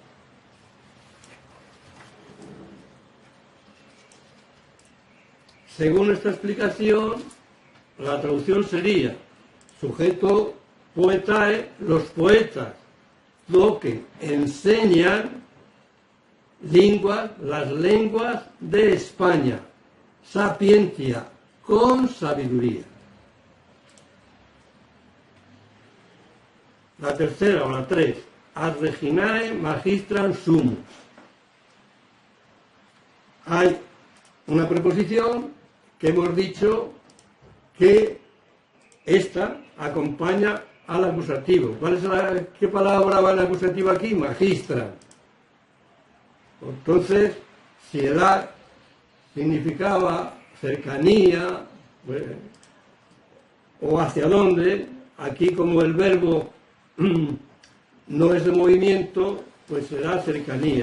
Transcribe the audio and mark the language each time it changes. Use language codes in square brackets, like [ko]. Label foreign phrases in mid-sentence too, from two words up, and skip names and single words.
[es] Según esta explicación, la traducción sería sujeto poetae, los poetas, lo que enseñan lenguas, las lenguas de España, sapiencia, con sabiduría. La tercera o la 3, [la] ad reginae magistram sumus. [es] Hay una preposición que hemos dicho que esta acompaña al acusativo. ¿Qué palabra va en el acusativo aquí? Magistra. Entonces, si edad significaba cercanía, pues, o hacia dónde, aquí como el verbo no es de movimiento, pues será cercanía.